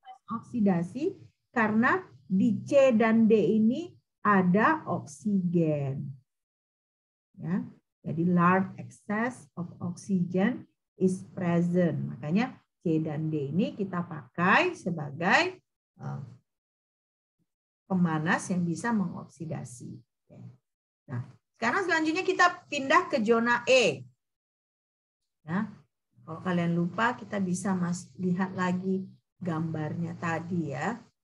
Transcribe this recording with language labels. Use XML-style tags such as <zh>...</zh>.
<id>Oksidasi karena di C dan D ini ada oksigen. Ya, jadi</id> <en>large excess of oxygen is present.</en> <id>Makanya C dan D ini kita pakai sebagai pemanas yang bisa mengoksidasi. Nah, sekarang selanjutnya kita pindah ke zona E. Ya, kalau kalian lupa, kita bisa lihat lagi gambarnya tadi ya.</id>